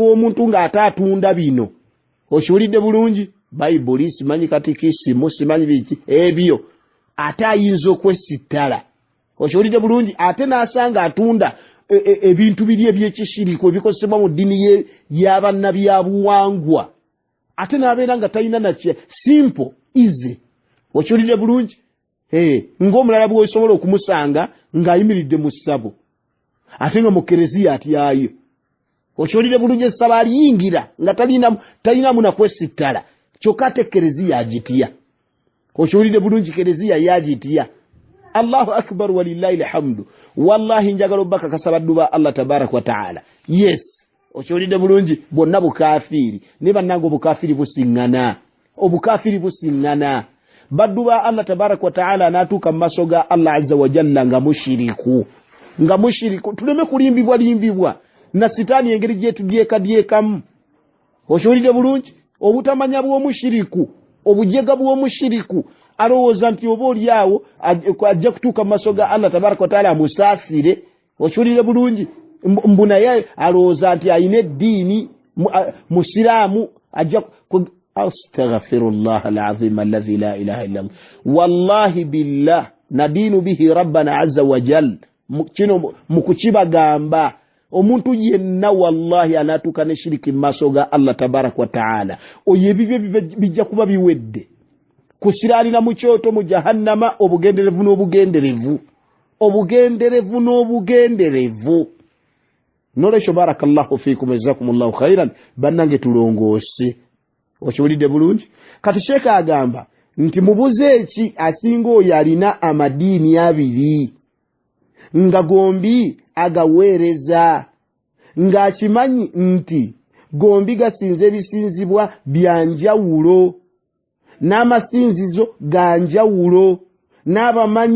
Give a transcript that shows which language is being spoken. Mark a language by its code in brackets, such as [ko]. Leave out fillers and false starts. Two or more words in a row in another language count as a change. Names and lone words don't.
[lg] omuntu ng'ataatunda bino okiwulidde bulungi bayibuli simanyi katikisimu simanyi biki ebyo ate ayinza okwesittala okiwulidde bulungi ate n'asanga atunda ebintu biri ebyekishiriko ebikozesebwa mu ddiini y'abannabyabuwangwa ate n'abeera nga talina nakye [en] simple easy [lg] okiwulidde bulungi ng'omulala bw'osobola okumusanga ng'ayimiridde mu ssabo ate nga mu kereziya atyayo okiwulidde bulungi essabo aliyingira nga talinamu nakwesittala kyokka ate kereziya agitya okiwulidde bulungi kereziya yagitya [ar] الله أكبر ولله الحمد والله [lg] njagala obbaka kasabaddu ba [ar] الله تبارك وتعالى [lg] yes okiwulidde bulungi bonna bukaafiri ne bannanga obukafiri busiŋŋana baddu ba [ar] الله تبارك وتعالى [lg] anaatuuka mu maaso ga [ar] الله عز وجل [lg] nga mushiriku tuleme kulimbibwa na sitaani engeri gyetudyekadyekamu okiwulidde bulungi obutamanya bw'omushiriku obujega bw'omushiriku alowooza nti oba oli awo ajja kutuuka mu maaso ga [ar] الله تبارك وتعالى [lg] amusaasire okiwulire bulungi mbu naye alowooza nti ayina eddiini musiraamu ajja [ar] أستغفر الله العظيم الذي لا إله إلا الله والله بالله ندين به ربنا عز وجل [lg] kino mukukibagamba omuntu yenna wallahi anatuuka ne shiriki mu maaso ga [ar] الله تبارك وتعالى [lg] oyo ebibyo bijja kuba biwedde kusiralira mu kyoto mu jahannama obugenderevu n'obugenderevu nolekyo [ar] بارك الله فيكم جزاكم الله خيرا [lg] bannange tulongoose okiwulidde bulungi kati sheeka agamba nti mubuze eki asinga oyo alina amadiini abiri nga gombi agaweereza ng'akimanyi nti gombi gasinza ebisinzibwa byanjawulo n'amasinzizo ganjawulo n'abamanyi